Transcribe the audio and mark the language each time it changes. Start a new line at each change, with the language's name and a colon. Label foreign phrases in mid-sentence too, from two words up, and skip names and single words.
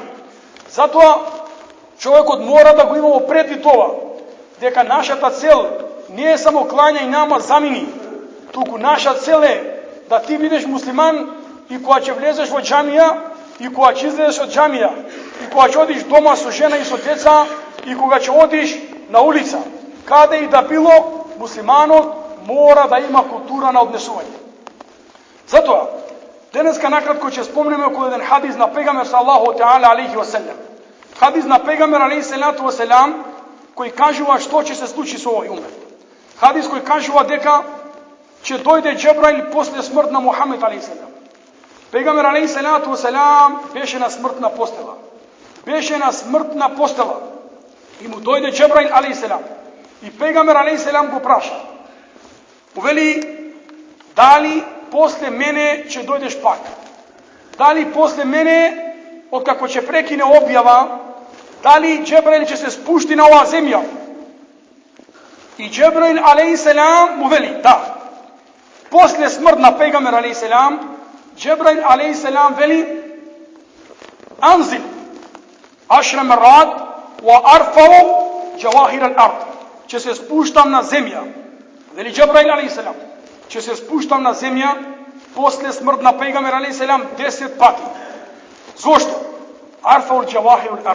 Macedonian: Затоа човекот мора да го има во предвид ова, дека нашата цел не е само клања и намаз замини, туку наша цел е да ти бидеш муслиман и кога ќе влезеш во џамија, и кога ќе излезеш од џамија, и кога ќе одиш дома со жена и со деца, и кога ќе одиш на улица, каде и да било, муслиманот мора да има култура на однесување. Затоа, денеска накратко ќе спомнеме околу еден хадис на пегамбер
Arabic: صلى الله تعالى عليه وسلم.
Macedonian: Хадис на пегамбер
Arabic: عليه الصلاة والسلام,
Macedonian: кој кажува што ќе се случи со овој умет. Хадис кој кажува дека ќе дојде Џебраил после смрт на Мухамед a.s. Пегамбер a.s. беше на смртна постела. Беше на смртна постела. И му дојде Џебраил a.s. И Пегамбер a.s. го праша. Увели, дали после мене ќе дојдеш пак? Дали после мене, откако ќе прекине објава, дали Џебраил ќе се спушти на оваа земја? И Џебраил a.s. му вели, да. После смрт на Пегамбер a.s. Џебраил a.s. вели,
Arabic: أنزل عشر مرات وأرفع جواهر الأرض.
Macedonian: Ќе се спуштам на земја. Вели Џебраил a.s. Ќе се спуштам на земја после смрт на Пегамбер a.s. 10 пати. Зошто?
Arabic: أرفع جواهر الأرض.